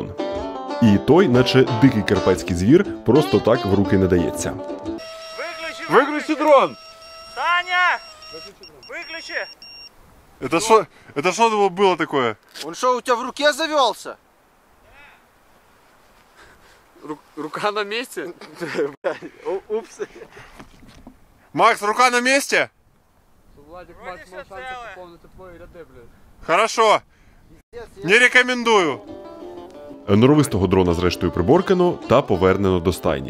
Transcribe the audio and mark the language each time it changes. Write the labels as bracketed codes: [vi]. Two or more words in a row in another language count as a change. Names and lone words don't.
[uk] І той, наче дикий карпатський звір, просто так в руки не дається. [ru] Выключи дрон! Таня! Выключи! Это что было такое? Он что, у тебя в руке завелся? [uk] Рука на місці? Упс. [ru] Макс, рука на месте? [uk] Владик, Макс, мав шанси поповнити твої ряди, блядь. [ru] Хорошо. Не рекомендую. [uk] Норовистого дрона зрештою приборкано та повернено до стайні.